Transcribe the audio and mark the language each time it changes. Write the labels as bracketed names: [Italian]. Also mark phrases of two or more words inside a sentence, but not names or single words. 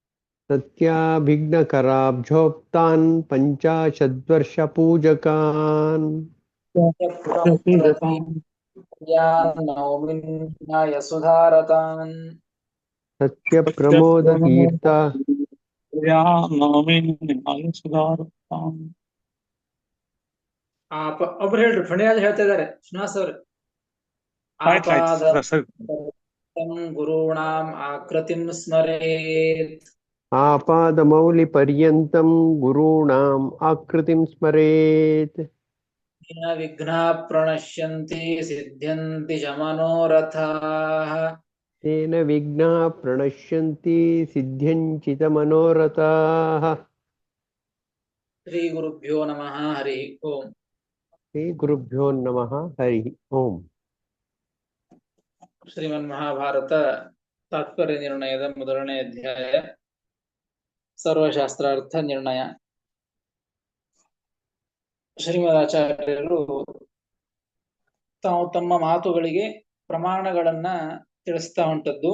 [Sanskrit] सत्याभिघ्नकराब्जोक्तान् पञ्चाशद्वर्षपूजकान् प्रतीयान् नौमिन्याय सुधारतान् सत्यप्रमोदतीर्था [Kannada] ಒಬ್ರು ಹೇಳ್ರಿ, ಫಣಿರಾಜ್ ಹೇಳ್ತಾ ಇದಾರೆ. ಶ್ರೀನಿವಾಸ್ ಅವ್ರು. [Sanskrit] ಆಪಾದ ಗುರುಣಾಂ ಆಕೃತಿಂ ಸ್ಮರೇತ್ आपादमौलिपर्यन्तं गुरूणाम् आकृतिं स्मरेत् येन विघ्नाः प्रणश्यन्ति सिद्ध्यन्ति च मनोरथाः तेन विघ्नाः प्रणश्यन्ति सिद्ध्यन्ति च मनोरथाः. ಶ್ರೀ ಗುರುಭ್ಯೋ ನಮಃ. ಹರಿ ಓಂ. ಶ್ರೀ ಗುರುಭ್ಯೋ ನಮಃ. ಹರಿ ಓಂ. [Kannada] ಶ್ರೀಮನ್ ಮಹಾಭಾರತ ತಾತ್ಪರ್ಯ ನಿರ್ಣಯದ ಮೊದಲನೇ ಅಧ್ಯಾಯ, ಸರ್ವಶಾಸ್ತ್ರಾರ್ಥ ನಿರ್ಣಯ. ಶ್ರೀಮದಾಚಾರ್ಯರು ತಾವು ತಮ್ಮ ಮಾತುಗಳಿಗೆ ಪ್ರಮಾಣಗಳನ್ನ ತಿಳಿಸ್ತಾ ಹೊಂಟದ್ದು.